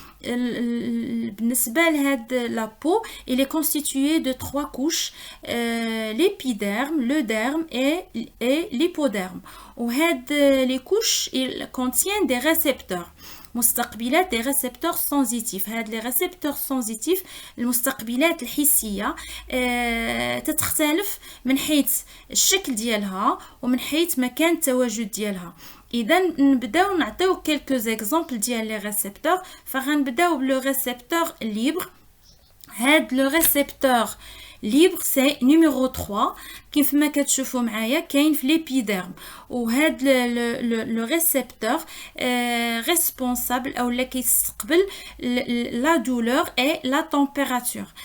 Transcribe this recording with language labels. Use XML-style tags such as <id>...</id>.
<fr>La peau, il est constitué de 3 couches, l'épiderme, le derme et l'hypoderme. Les couches, ils contiennent des récepteurs.</fr> <ar>مستقبلات</ar> <fr>des récepteurs sensitifs.</fr> <ar>هاد</ar> <fr>les récepteurs sensitifs</fr> <ar>المستقبلات الحسية تتختلف من حيث الشكل ديالها ومن حيث مكان التواجد ديالها. إذا نبداو نعطيو</ar> <fr>quelques exemples</fr> <ar>ديال</ar> <fr>les récepteurs.</fr> <ar>فغنبداو بلو</ar> <fr>récepteur libre.</fr> <ar>هاد</ar> <fr>le récepteur libre c'est numéro 3</fr> <ar>كيف ما كتشوفوا معايا كاين في l'épiderme. وهاد</ar> <fr>le récepteur responsable</fr> <ar>او اللي كيستقبل</ar> <fr>la douleur et la température.</fr>